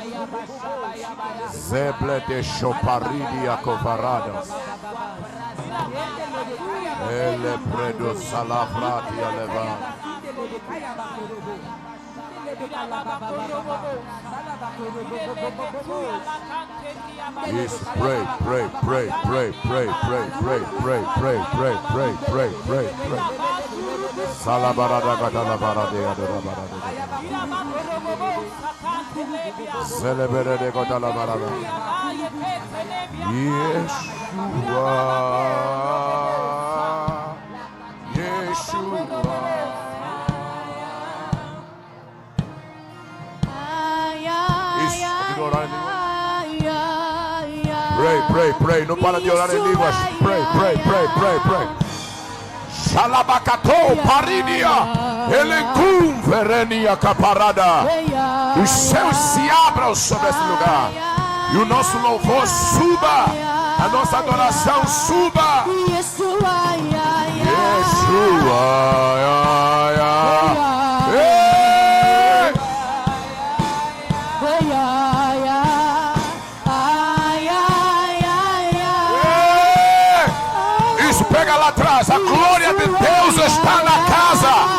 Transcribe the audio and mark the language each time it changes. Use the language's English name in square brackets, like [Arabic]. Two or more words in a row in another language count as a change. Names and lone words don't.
[English] Zeble de choparidia covaradas. Ele predo salabradia leva. Yes, pray. Salabarada katalabarade adarabarade. Celebrate de katalabarada. Yeshua. Pray. [Portuguese] Não para de orar em línguas. [English] Pray. Shalabakato paridia. Elencum verenia caparada. [Portuguese] Os céus se abram sobre esse lugar. E o nosso louvor suba. A nossa adoração suba. Yeshua. Pega lá atrás, a glória de Deus está na casa.